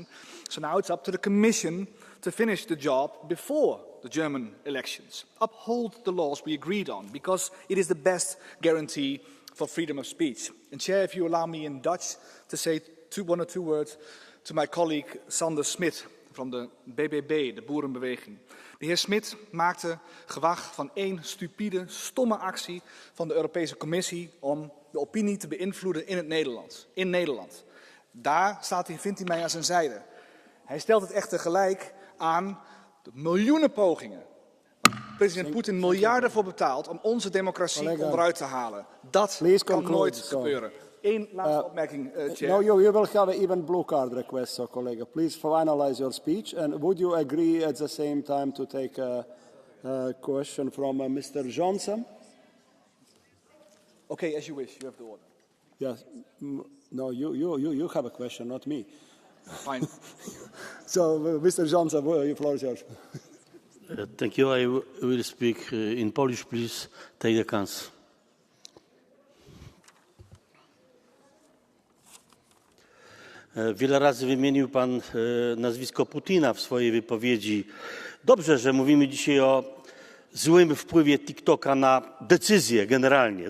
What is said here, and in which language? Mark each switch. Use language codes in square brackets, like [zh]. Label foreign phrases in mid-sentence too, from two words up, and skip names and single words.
[en] So now it's up to the Commission to finish the job before the German elections. Uphold the laws we agreed on, because it is the best guarantee for freedom of speech. And Chair, if you allow me in Dutch to say one or two words to my colleague Sander Smit [nl] van de BBB, de Boerenbeweging. De heer Smit maakte gewag van één stupide, stomme actie van de Europese Commissie om de opinie te beïnvloeden in Nederland. Daar vindt hij mij aan zijn zijde. Hij stelt het echter gelijk aan de miljoenen pogingen waar president Poetin miljarden voor betaalt om onze democratie onderuit te halen. Dat kan nooit gebeuren. Eén laatste opmerking, [en] Chair. No, you will have an even blue card request, so colleague. Please finalize your speech. And would you agree at the same time to take a question from Mr. Johnson? Okay, as you wish. You have the order. Yes. No, you have a question, not me. Fine. So, Mr. Johnson, the floor is yours. Thank you. I will speak in Polish. Please take the chance. [pl] Wiele razy wymienił Pan nazwisko Putina w swojej wypowiedzi. Dobrze, że mówimy dzisiaj o złym wpływie TikToka na decyzje generalnie.